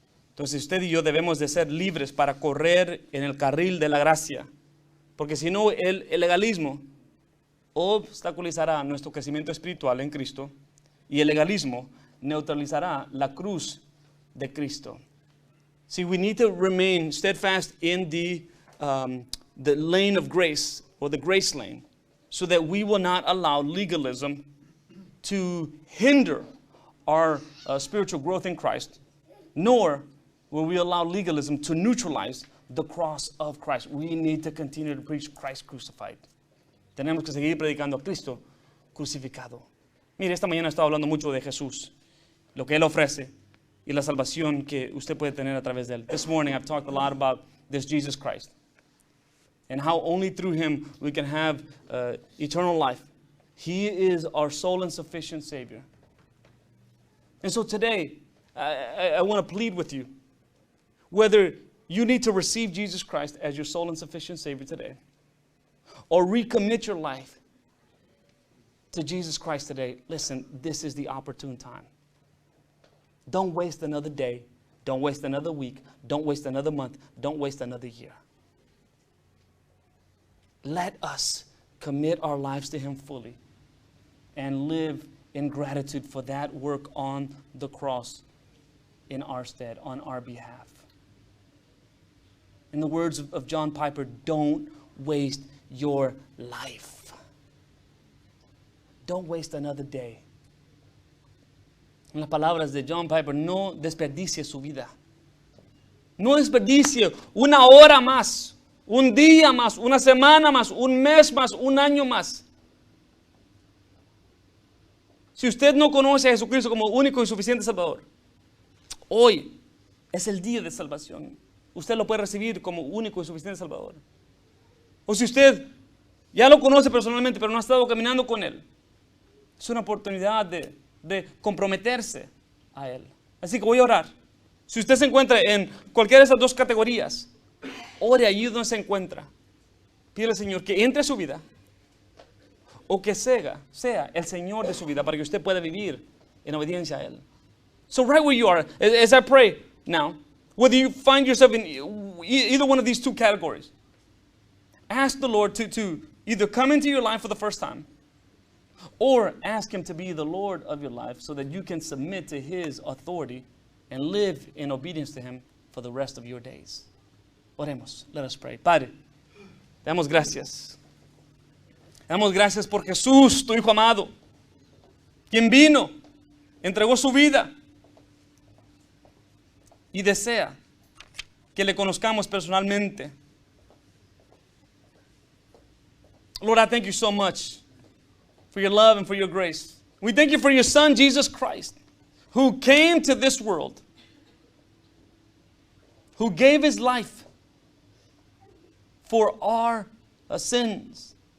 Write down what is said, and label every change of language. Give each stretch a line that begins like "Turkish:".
Spanish: Entonces usted y yo debemos de ser libres para correr en el carril de la gracia. Porque si no, el legalismo obstaculizará nuestro crecimiento espiritual en Cristo y el legalismo neutralizará la cruz de Cristo.
English: See, we need to remain steadfast in the lane of grace, or the grace lane, so that we will not allow legalism to hinder our spiritual growth in Christ, nor will we allow legalism to neutralize the cross of Christ. We need to continue to preach Christ crucified.
Spanish: Tenemos que seguir predicando a Cristo crucificado. Mire, esta mañana he estado hablando mucho de Jesús, lo que Él ofrece y la salvación que usted puede tener a través de Él.
English: This morning I've talked a lot about this Jesus Christ and how only through Him we can have eternal life. He is our sole and sufficient Savior. And so today, I want to plead with you, whether you need to receive Jesus Christ as your sole and sufficient Savior today, or recommit your life to Jesus Christ today. Listen, this is the opportune time. Don't waste another day. Don't waste another week. Don't waste another month. Don't waste another year. let us commit our lives to Him fully and live in gratitude for that work on the cross in our stead, on our behalf. In the words of John Piper, don't waste your life. Don't waste another day.
Spanish: En las palabras de John Piper, no desperdicie su vida. No desperdicie una hora más, un día más, una semana más, un mes más, un año más. Si usted no conoce a Jesucristo como único y suficiente Salvador, hoy es el día de salvación. Usted lo puede recibir como único y suficiente Salvador. O si usted ya lo conoce personalmente, pero no ha estado caminando con Él, es una oportunidad de comprometerse a Él. Así que voy a orar. Si usted se encuentra en cualquiera de esas dos categorías, ore allí donde se encuentra. Pídele al Señor que entre a su vida o que sea el Señor de su vida para que usted pueda vivir en obediencia a Él.
English: So right where you are, as I pray now, whether you find yourself in either one of these two categories, ask the Lord to either come into your life for the first time or ask Him to be the Lord of your life so that you can submit to His authority and live in obedience to Him for the rest of your days.
Spanish: Oremos.
English: Let us pray.
Spanish: Padre, te damos gracias. Te damos gracias por Jesús, tu Hijo amado, quien vino, entregó su vida y desea que le conozcamos personalmente.
English: Lord, I thank you so much for your love and for your grace. We thank you for your Son, Jesus Christ, who came to this world, who gave His life for our sins.